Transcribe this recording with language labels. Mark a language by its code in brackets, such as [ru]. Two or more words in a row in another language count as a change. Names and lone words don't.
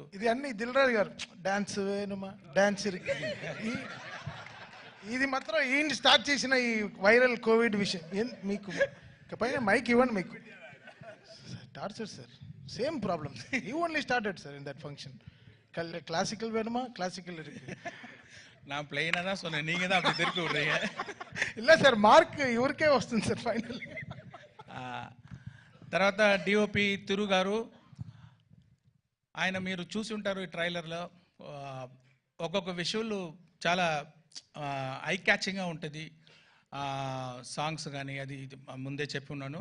[te] ఇది అన్ని దిల్ రాజు గారు [ta] டான்ஸ் வேணுமா டான்ஸ் [te] ఇది మాత్రం ఈయన స్టార్ట్ చేసిన ఈ వైరల్ కోవిడ్ విషయం. మీకు పైన మైక్ ఇవ్వండి, మీకు [en] torture sir, same problems. you only started sir in that function. [ta] கிளாசிக்கல் வேணுமா, கிளாசிக்கல் இருக்கு. நான் பிளெயினா தான் சொன்னேன், நீங்க தான் அப்படி திருப்பி விடுறீங்க. [te] இல்ல సార్, మార్క్ ఇవరికే వస్తుంది సార్ ఫైనల్. తర్వాత డిఓపి తిరు గారు, ఆయన మీరు చూసి ఉంటారు ఈ ట్రైలర్లో, ఒక్కొక్క విషువల్ చాలా [en] eye catching [te] ఉంటుంది. సాంగ్స్ కానీ అది ముందే చెప్పి ఉన్నాను.